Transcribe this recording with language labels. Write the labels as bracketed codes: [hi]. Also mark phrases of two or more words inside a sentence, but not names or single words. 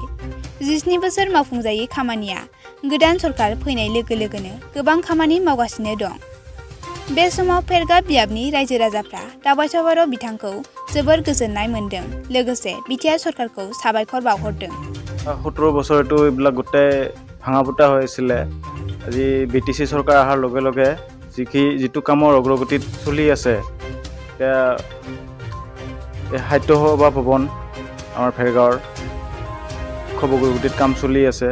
[brx] 17 बोसोर मावफुंजायै खामानिया गोदान सरकार फैनाय लोगो लोगोनो गोबां खामानि मावगासिनो दं। बे समाव फेरगाव बियाबनि रायजो राजाफ्रा दावासा बर' बिथांखौ जोबोर गोजोननाय मोन्दों, लोगोसे बिटिआर सरकारखौ साबायखर बावहरदों। [as] 17 বছৰটো এইবিলাক গোটেই ভাঙা ফুটা হৈ আছিলে। আজি বিটিচি চৰকাৰ অহাৰ লগে লগে যিটো কামৰ অগ্ৰগতিত চলি আছে, এতিয়া এই সাহিত্য সভা ভৱন আমাৰ ফেৰগাঁৱৰ খুব অগ্ৰগতিত কাম চলি আছে।